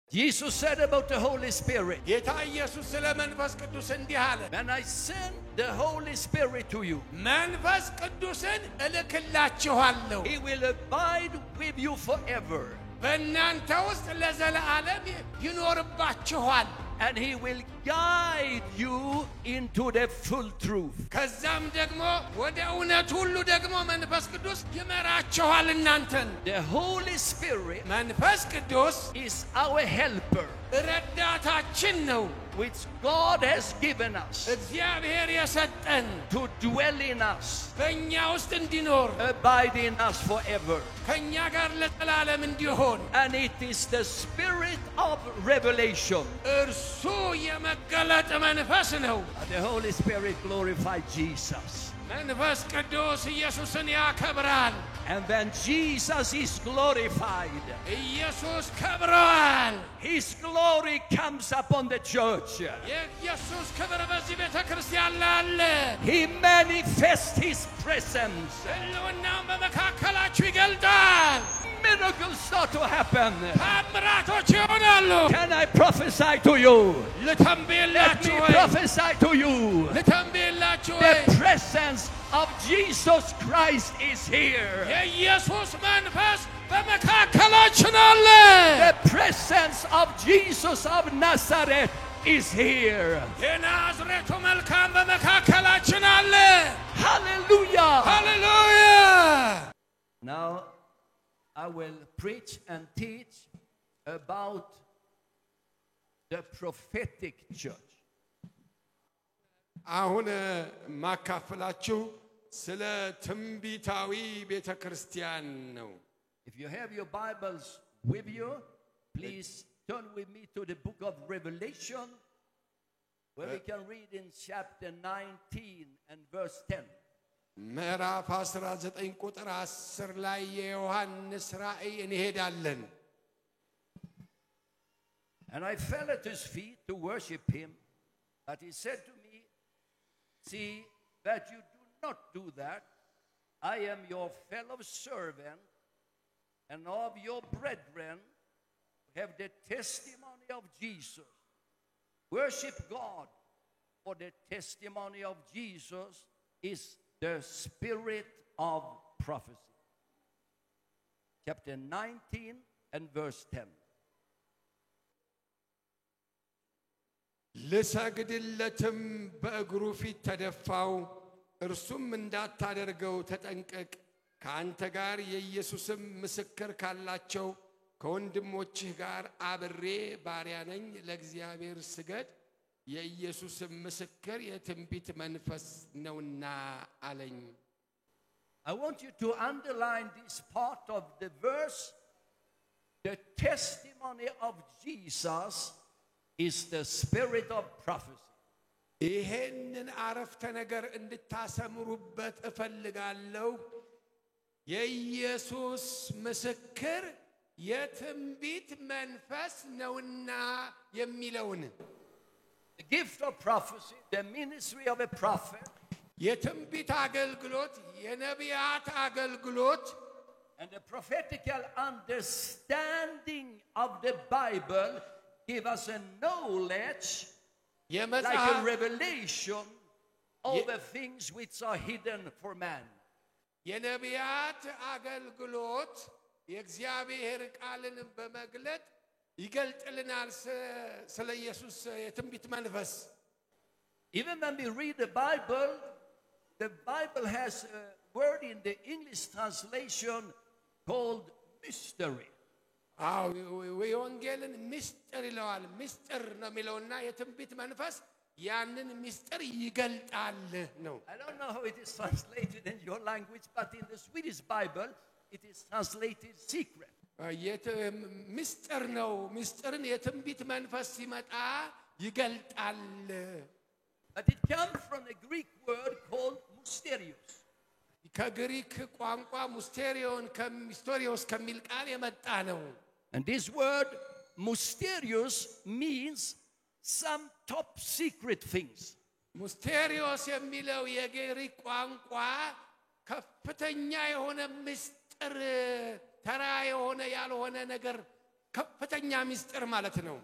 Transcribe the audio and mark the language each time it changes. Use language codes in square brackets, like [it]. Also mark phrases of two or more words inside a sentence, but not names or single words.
[en] Jesus said about the Holy Spirit, [am] ጌታ ኢየሱስ ስለ መንፈስ ቅዱስ እንዲህ አለ [en] when I send the Holy Spirit to you, [am] መንፈስ ቅዱስን እልክላችኋለሁ [en] he will abide with you forever, [am] በእናንተ ውስጥ ለዘላለም ይኖርባችኋል [en] and he will guide you into the full truth. [am] ከዛም ደግሞ ወደ እውነት ሁሉ ደግሞ መንፈስ ቅዱስ ይመራችኋል እናንተን [en] The Holy Spirit [am] መንፈስ ቅዱስ [en] is our helper, [am] ረዳታችን ነው [en] which God has given us [am] እግዚአብሔር የሰጠን [en] to dwell in us, [am] በእኛ ውስጥ እንዲኖር [en] abide in us forever. [am] ከእኛ ጋር ለዘላለም እንዲሆን [en] And it is the spirit of revelation. [am] እርሱ የመገለጥ መንፈስ ነው [en] The Holy Spirit glorified Jesus. [am] መንፈስ ቅዱስ ኢየሱስን ያከብራል [en] And when Jesus is glorified, [am] ኢየሱስ ከብሯል [en] his glory comes upon the church. [am] የኢየሱስ ክብር በዚህ ቤተ ክርስቲያን ላይ አለ [en] He manifests his presence. [am] ሕልውናውን በመካከላችሁ ይገልጣል [en] Miracles start to happen. [am] ታምራቶች ይሆናሉ [en] Can I prophesy to you? Let me [am] ልተንብይላችሁ ወይ [en] prophesy to you. [am] ልተንብይላችሁ ወይ [en] The presence of Jesus Christ is here. [am] የኢየሱስ መንፈስ በመካከላችን አለ [en] The presence of Jesus of Nazareth is here. [am] የናዝሬቱ መልካም በመካከላችን አለ [en] Hallelujah. [am] ሃሌሉያ [en] Now I will preach and teach about the prophetic church. [am] አሁን ማካፈላችሁ ስለ ትንቢታዊ ቤተ ክርስቲያን ነው [en] If you have your Bibles with you, please turn with me to the book of Revelation, where we can read in chapter 19 and verse 10. [am] ምዕራፍ 19 ቁጥር 10 ላይ የዮሐንስ ራእይ እንሄዳለን [en] And I fell at his feet to worship him, but he said to me, see that you do not do that. I am your fellow servant and of your brethren who have the testimony of Jesus. Worship God, for the testimony of Jesus is the spirit of prophecy. Chapter 19 and verse 10. [am] ልሰግድለትም በእግሩ ፊት ተደፋው እርሱም እንዳታደርገው ተጠንቀቅ ከአንተ ጋር የኢየሱስም ምስክር ካላቸው ከወንድሞችህ ጋር አብሬ ባሪያ ነኝ ለእግዚአብሔር ስገድ የኢየሱስም ምስክር የትንቢት መንፈስ ነውና አለኝ [en] I want you to underline this part of the verse. The testimony of Jesus is the spirit of prophecy. [am] ይሄንን አረፍተ ነገር እንድታሰምሩበት እፈልጋለሁ የኢየሱስ ምስክር የትንቢት መንፈስ ነውና የሚለውን [en] The gift of prophecy, the ministry of a prophet, [am] የትንቢት አገልግሎት የነቢያት አገልግሎት [en] and the prophetical understanding of the Bible give us a knowledge like a revelation over things which are hidden for man. [am] የነቢያት አገልግሎት የእግዚአብሔር ቃልን በመግለጥ ይገልጥልናል ስለ ኢየሱስ የትንቢት መንፈስ [en] Even when we read the Bible has a word in the English translation called mystery. [am] ወንጌልን ምስጢር ይለዋል ምስጢር ነው የሚለውና የትንቢት መንፈስ ያንን ምስጢር ይገልጣል ነው [en] I don't know how it is translated in your language, but in the Swedish Bible it is translated secret. [am] ምስጢር ነው ምስጢርን የትንቢት መንፈስ ሲመጣ ይገልጣል [en] But it comes from a Greek word called mysterios. [am] ከግሪክ ቋንቋ ሚስቴሪዮስ ከሚል ቃል የመጣ ነው [en] And this word mysterios means some top secret things. [am] mysterios የሚለው የግሪክ ቋንቋ ከፍተኛ የሆነ ምስጢር ተራ የሆነ ያልሆነ ነገር ከፍተኛ ምስጢር ማለት ነው።